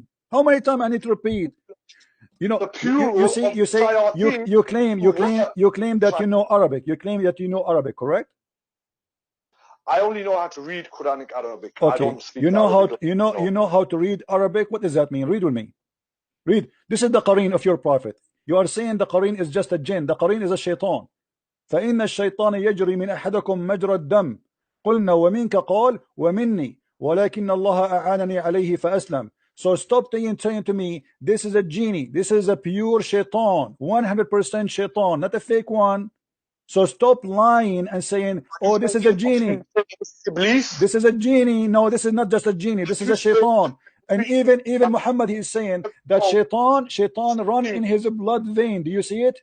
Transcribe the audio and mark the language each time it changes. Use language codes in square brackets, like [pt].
[en] How many times I need to repeat? You know, you claim that you know Arabic. You claim that you know Arabic, correct? I only know how to read Quranic Arabic. Okay. I don't speak you know how to read Arabic. What does that mean? Read with me. Read. This is the Qareen of your prophet. You are saying the Qareen is just a jinn. The Qareen is a shaitan. [ar] فإن الشيطان يجري من أحدكم مجرى الدم قلنا ومنك قال ومني ولكن الله أعانني عليه فأسلم. [en] So stop saying to me, this is a genie, this is a pure shaitan, 100% shaitan, not a fake one. So stop lying and saying, oh, this is a genie. This is a genie. No, this is not just a genie, this is a shaitan. And even Muhammad, he is saying that shaitan run in his blood vein. Do you see it?